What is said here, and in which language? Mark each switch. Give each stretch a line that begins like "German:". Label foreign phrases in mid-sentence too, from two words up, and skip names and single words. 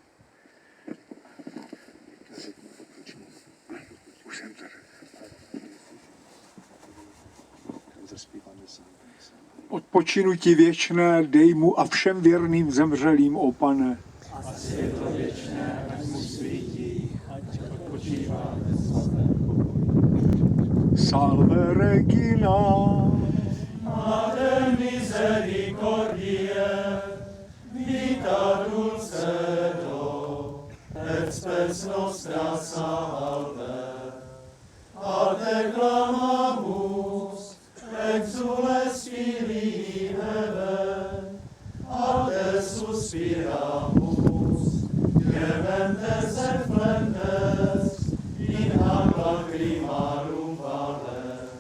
Czech: odpočinutí věčné dej mu a všem věrným zemřelým, o Pane. A světlo věčné ať mu svítí, ať odpočívá ve svatém pokoji.
Latin: Salve Regina. Mater misericordie, vita dulcedo, et spes nostra salve. A te clamamus, exules Filii Hebe, a te suspiramus, gementes et flentes, in ac lacrimarum vale.